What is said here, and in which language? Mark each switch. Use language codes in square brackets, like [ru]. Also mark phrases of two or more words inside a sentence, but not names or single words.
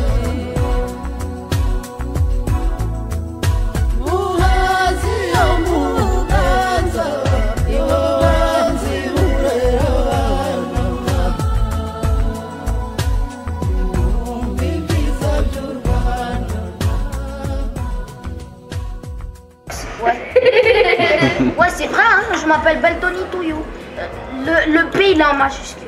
[rw] muhazi yo mu Buganza ibanzi burera abana mwumve ibyiza by'u Rwanda. [fr] Ouais, c'est vrai, hein, je m'appelle Beltoni Touyou. Le P il est en majuscule.